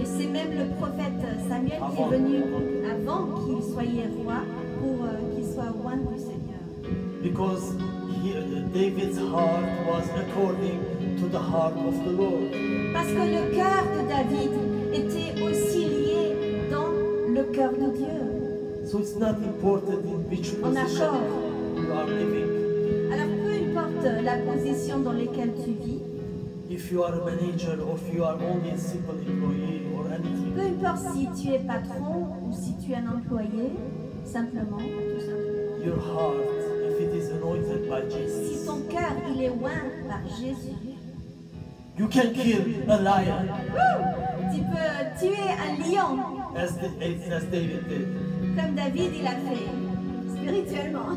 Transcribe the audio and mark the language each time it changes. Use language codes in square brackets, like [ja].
[fr] Et c'est même le prophète Samuel qui Avant. est venu avant qu'il soit roi pour qu'il soit oint du Seigneur. [en] Because David's heart was according to the heart of the Lord. [fr] Parce que le cœur de David était aussi lié dans le cœur de Dieu. [en] So it's not important in which [fr] En [en] position [fr] accord. [en] you are living. [fr] Alors peu importe la position dans laquelle tu vis, [en] If you are a manager or if you are only a simple employee or anything, [fr] peu importe si tu es patron ou si tu es un employé, simplement, tout simplement. [en] your heart, if it is anointed by [fr] Si [en] Jesus, [fr] ton cœur il est oint par Jésus, [en] you can kill a lion [fr] tu peux tuer un lion [en] as David did, [fr] comme David il a fait spirituellement.